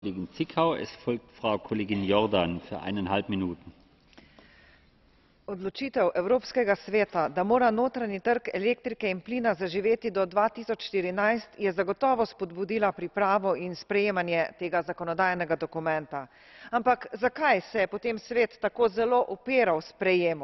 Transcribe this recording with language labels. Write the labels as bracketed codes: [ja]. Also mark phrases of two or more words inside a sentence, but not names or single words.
[de] Kollegin Zwickau. Es folgt Frau Kollegin Jordan für 1,5 Minuten. [sl] Odločitev Evropskega sveta, da mora notranji trg elektrike in plina zaživeti do 2014, je zagotovo spodbudila pripravo in sprejemanje tega zakonodajnega dokumenta. Ampak zakaj se je potem svet tako zelo upiral sprejemu?